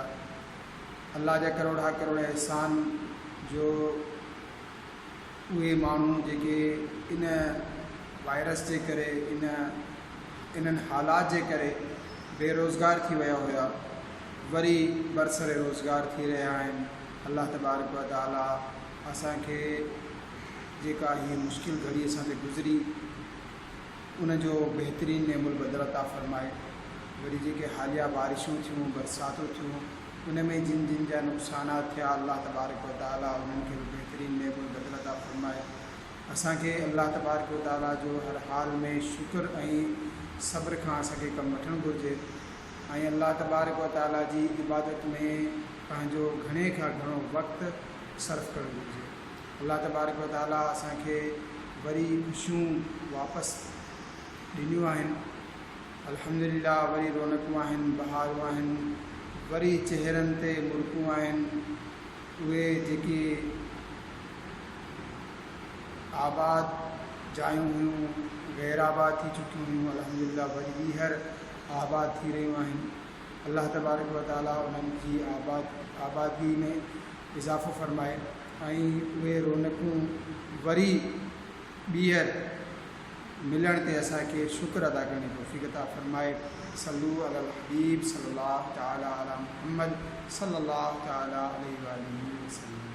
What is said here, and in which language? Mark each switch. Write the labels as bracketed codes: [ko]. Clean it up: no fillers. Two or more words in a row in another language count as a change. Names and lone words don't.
[sd] अल्लाह जा करोड़ एहसान जो उहे माण्हू जेके इन वायरस जे करे इन्हनि हालात जे करे बेरोज़गार थी विया हुआ, वरी बरसरे रोज़गार थी रहिया आहिनि। [ar] الله تبارك وتعالى [sd] असांखे जेका हीअ मुश्किल घड़ी असां ते गुज़री उन जो बहितरीन नेमुल बदल अता फ़रमाए। वरी जेके हालिया बारिशूं थियूं, बरसातूं थियूं, उन में जिन जा नुक़सानात थिया, [ar] الله تبارك وتعالى [sd] उन्हनि खे बहितरीन नेमुल बदल अता फ़रमाए। असांखे [ar] الله تبارك وتعالى [sd] जो हर हाल में शुक्र ऐं सब्र खां असांखे कमु वठणु घुरिजे ऐं [ar] الله تبارك وتعالى [sd] जी इबादत में पंहिंजो घणे खां घणो वक़्तु सर्फ़ करणु घुरिजे। [ar] الله تبارك وتعالى [sd] असांखे वरी ख़ुशियूं वापसि ॾिनियूं आहिनि। अल्हम्दुलिल्लाह वरी रौनकूं आहिनि, बहारूं आहिनि, वरी चेहरनि ते मुल्कूं आहिनि। उहे जेके आबाद जायूं हुयूं, गैर आबाद थी चुकियूं हुयूं, अल्हम्दुलिल्लाह वरी ॿीहर आबाद थी रहियूं आहिनि। [ar] الله تبارك وتعالى [sd] उन्हनि जी आबादी में इज़ाफ़ो फ़रमाए ऐं उहे रौनकूं वरी ॿीहर मिलण ते असांखे शुक्र अदा करण जी तौफ़ीक़ अता फ़रमाए। [ar] صلوا على الحبيب صلى الله تعالى على محمد صلى الله تعالى عليه وسلم.